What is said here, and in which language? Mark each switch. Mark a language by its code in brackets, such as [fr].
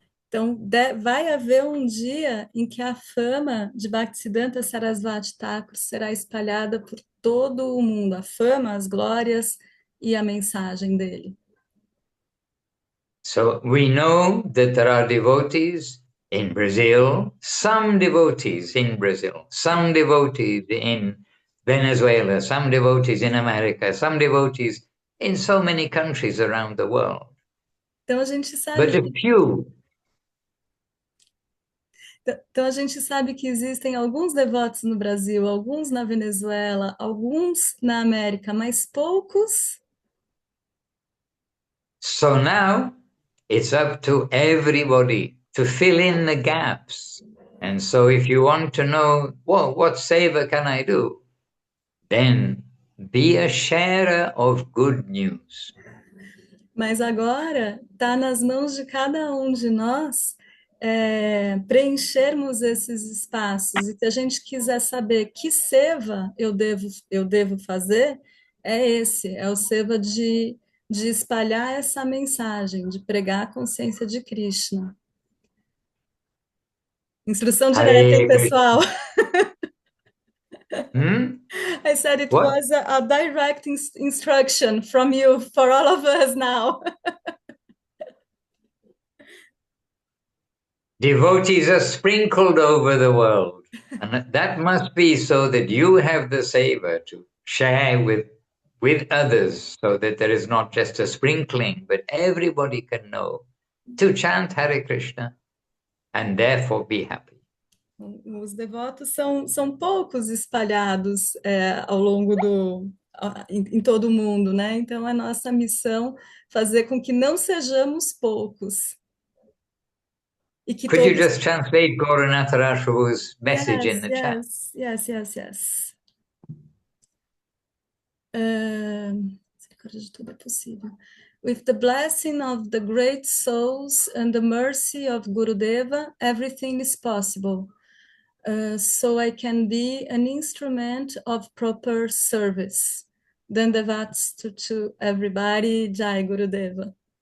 [pt] Então, vai haver um dia em que a fama de Bhaktisiddhanta Sarasvati Thakur será espalhada por todo o mundo, a fama, as glórias e a mensagem dele. [en] So we know that there are devotees in Brazil, some devotees in Brazil, some devotees in Venezuela, some devotees in America, some devotees in so many countries around the world. [pt] Então a gente sabe, [en] But a few. [pt] Então a gente sabe que existem alguns devotos no Brasil, alguns na Venezuela, alguns na América, mas poucos. [en] So now it's up to everybody to fill in the gaps. And so if you want to know, well, what seva can I do? Then be a sharer of good news. [pt] Mas agora está nas mãos de cada um de nós preenchermos esses espaços. E se a gente quiser saber que seva eu devo fazer, é o seva de espalhar essa mensagem, de pregar a consciência de Krishna. Instrução direta, hein, pessoal? [en] I said it What? was a direct instruction from you for all of us now. Devotees are sprinkled over the world. And that must be so that you have the seva to share with others, so that there is not just a sprinkling, but everybody can know to chant Hare Krishna and therefore be happy. [pt] Os devotos são poucos espalhados ao longo em todo o mundo, né? Então é nossa missão fazer com que não sejamos poucos. E que [en] Could you just translate Gauranatha Rashtra's message in the chat? Yes. [pt] Misericórdia de tudo é possível. [en] With the blessing of the great souls and the mercy of Gurudeva, everything is possible. So I can be an instrument of proper service. Dandavats to everybody. Jai Gurudeva.